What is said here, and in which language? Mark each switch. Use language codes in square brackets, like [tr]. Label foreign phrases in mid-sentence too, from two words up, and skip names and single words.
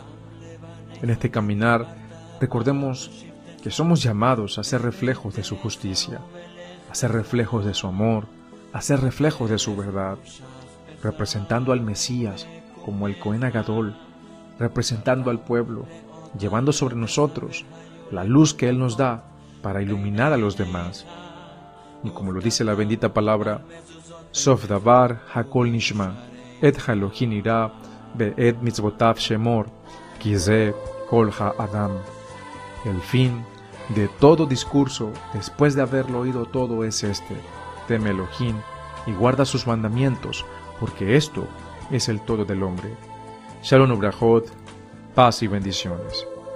[es] En este caminar, recordemos que somos llamados a ser reflejos de su justicia, a ser reflejos de su amor, a ser reflejos de su verdad, representando al Mesías como el [he] כהן הגדול, [es] representando al pueblo, llevando sobre nosotros la luz que Él nos da para iluminar a los demás. Y como lo dice la bendita palabra, [he] סוף דבר הכל נשמע את האלוהים ירא ואת מצוותיו שמור כי זה כל האדם. [es] El fin de todo discurso, después de haberlo oído todo, es este: teme Elohim y guarda sus mandamientos, porque esto es el todo del hombre. [he] שלום וברכות, [es] paz y bendiciones.